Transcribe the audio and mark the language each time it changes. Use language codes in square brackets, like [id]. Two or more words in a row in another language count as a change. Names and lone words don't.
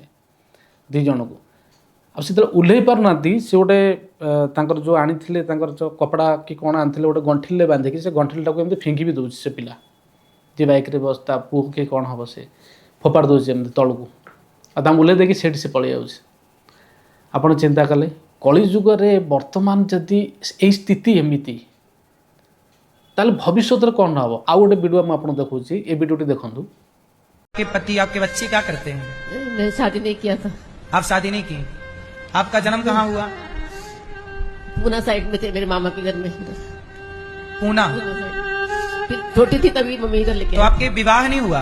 [or] ଦୁଇ ଜଣକୁ ଆଉ ସେତେବେଳେ ଓହ୍ଲେଇ ପାରୁନାହାନ୍ତି ସେ ଗୋଟେ ତାଙ୍କର ଯେଉଁ ଆଣିଥିଲେ ତାଙ୍କର ଯେଉଁ କପଡ଼ା କି କ'ଣ ଆଣିଥିଲେ ଗୋଟେ ଗଣ୍ଠିଲରେ ବାନ୍ଧିକି ସେ ଗଣ୍ଠିଲଟାକୁ ଏମିତି ଫିଙ୍ଗି ବି ଦେଉଛି ସେ ପିଲା ଯେ ବାଇକ୍ରେ ବସ ତା ପୁଅ କି କ'ଣ ହେବ ସେ ଫୋପାଡ଼ି ଦେଉଛି ଏମିତି ତଳକୁ ଆଉ ତାଙ୍କୁ ଓହ୍ଲେଇ ଦେଇକି ସେଇଠି ସେ ପଳେଇ ଯାଉଛି ଆପଣ ଚିନ୍ତା କଲେ କଳିଯୁଗରେ ବର୍ତ୍ତମାନ ଯଦି ଏଇ ସ୍ଥିତି ଏମିତି ତାହେଲେ ଭବିଷ୍ୟତରେ କ'ଣ ହେବ ଆଉ ଗୋଟେ ଭିଡ଼ିଓ ମୁଁ ଆପଣଙ୍କୁ ଦେଖାଉଛି ଏ ଭିଡ଼ିଓଟି ଦେଖନ୍ତୁ [hi] आपके पति आपके बच्चे क्या करते हैं? मैंने शादी नहीं किया था आप शादी नहीं की? आपका जन्म कहाँ हुआ? पूना साइड में थे मेरे मामा के घर में पूना। पूना साइड। फिर छोटी थी तभी मम्मी इधर लेके तो आई। आपके विवाह नहीं हुआ?